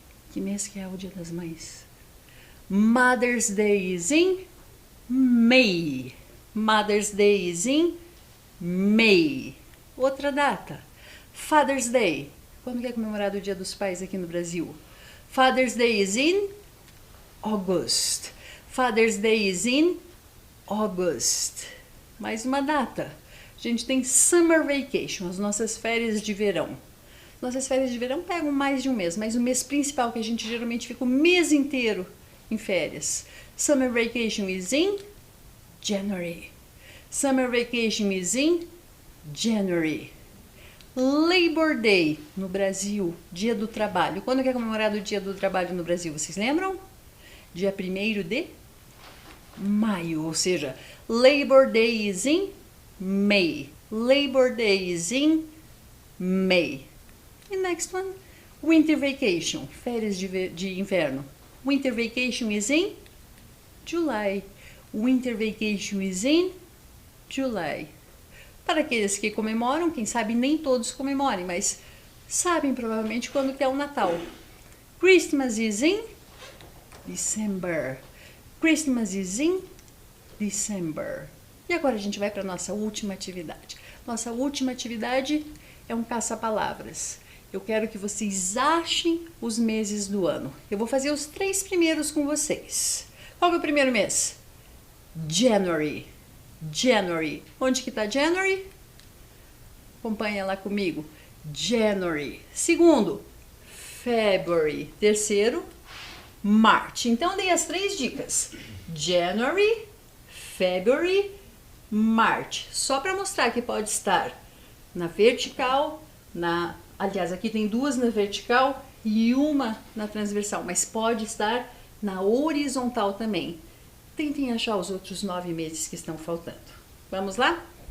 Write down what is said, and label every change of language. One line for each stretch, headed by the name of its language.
Portuguese: Que mês que é o Dia das Mães?
English: Mother's Day is in May. Mother's Day is in May.
Portuguese: Outra data.
English: Father's Day.
Portuguese: Quando que é comemorado o Dia dos Pais aqui no Brasil?
English: Father's Day is in August. Father's Day is in August.
Portuguese: Mais uma data. A gente tem Summer Vacation, as nossas férias de verão. Nossas férias de verão pegam mais de um mês, mas o mês principal que a gente geralmente fica o mês inteiro em férias.
English: Summer Vacation is in January. Summer Vacation is in January.
Portuguese: Labor Day no Brasil, Dia do Trabalho. Quando que é comemorado o Dia do Trabalho no Brasil? Vocês lembram? Dia 1º de maio, ou seja,
English: Labor Day is in May. Labor Day is in May. E next one, Winter Vacation,
Portuguese: férias de inverno.
English: Winter Vacation is in July. Winter Vacation is in July.
Portuguese: Para aqueles que comemoram, quem sabe nem todos comemorem, mas sabem provavelmente quando que é o Natal.
English: Christmas is in December. Christmas is in December.
Portuguese: E agora a gente vai para a nossa última atividade. Nossa última atividade é um caça-palavras. Eu quero que vocês achem os meses do ano. Eu vou fazer os 3 primeiros com vocês. Qual que é o primeiro mês? January. January. Onde que está January? Acompanha lá comigo. January. Segundo, February. Terceiro, March. Então, dei as 3 dicas.
English: January, February, March.
Portuguese: Só para mostrar que pode estar na vertical, aliás, aqui tem 2 na vertical e uma na transversal, mas pode estar na horizontal também. Tentem achar os outros 9 meses que estão faltando. Vamos lá?